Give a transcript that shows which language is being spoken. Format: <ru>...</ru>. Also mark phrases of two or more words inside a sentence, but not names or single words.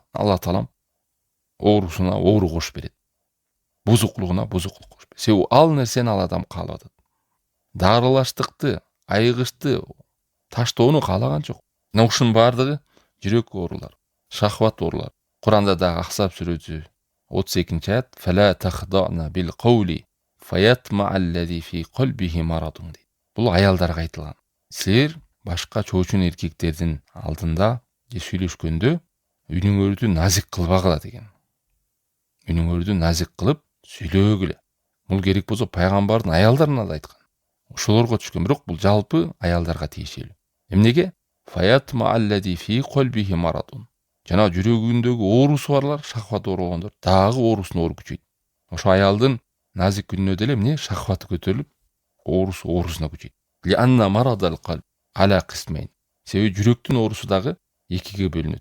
<ky>Аллах таалам оорусуна оору кошуп берет. Бузукулугуна бузукулук кошуп берет. Себеби ал нерсени ал адам каалап атат. Дарылаштыкты, айыгышты, таштоону каалаган жок. Мына ушунун баардыгы жүрөк оорулар, шахват оорулар. Куранда дагы Ахзаб сүрөсү 32-аят.</ky> <ar>فلا تخضعن بالقول فيطمع الذي في قلبه مرض дейт.</ar> <ky>Бул аялдарга айтылган. Силер башка чоочун эркектердин алдында же сүйлөшкөндө үнүңөрдү назик кылбагыла деген. Үнүңөрдү назик кылып сүйлөгүлө. Бул керек болсо пайгамбардын аялдарына да айткан. Ошолорго түшкөн, бирок бул жалпы аялдарга тиешелүү.</ky> <ar>Эмнеге? فيطمع الذي في قلبه مرض.</ar> <ky>Жана жүрөгүндөгү оорусу барлар, шахват оорugондор дагы оорусун оору күчөйт. Ошо аялдын назик күнүнө деле эмне? Шахваты көтөрүлүп, оорусуна күчөйт.</ky> <ar>لأن مرض القلب على قسمين.</ar> <ky>Себеби жүрөктүн оорусу дагы экиге бөлүнөт.</ky>